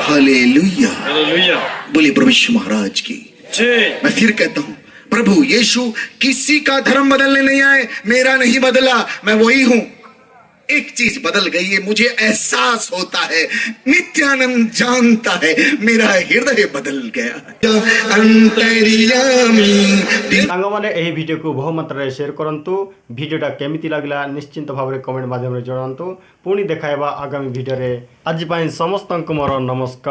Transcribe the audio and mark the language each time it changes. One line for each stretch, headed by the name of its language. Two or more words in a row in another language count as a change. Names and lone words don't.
Hindi: बोलिए प्रभु यीशु महाराज की। मैं फिर कहता हूं, प्रभु यीशु किसी का धर्म बदलने नहीं आए, मेरा नहीं बदला, मैं वही हूं। एक चीज बदल गई है, मुझे एहसास होता है, नित्यानंद जानता है, मेरा हृदय बदल गया। अंतर्यामी
Odia: ସାଙ୍ଗମାନେ ଏହି ଭିଡ଼ିଓକୁ ବହୁ ମାତ୍ରାରେ ସେୟାର କରନ୍ତୁ। ଭିଡ଼ିଓଟା କେମିତି ଲାଗିଲା ନିଶ୍ଚିନ୍ତ ଭାବରେ କମେଣ୍ଟ ମାଧ୍ୟମରେ ଜଣାନ୍ତୁ। ପୁଣି ଦେଖାଇବା ଆଗାମୀ ଭିଡ଼ିଓରେ। ଆଜି ପାଇଁ ସମସ୍ତଙ୍କୁ ମୋର ନମସ୍କାର।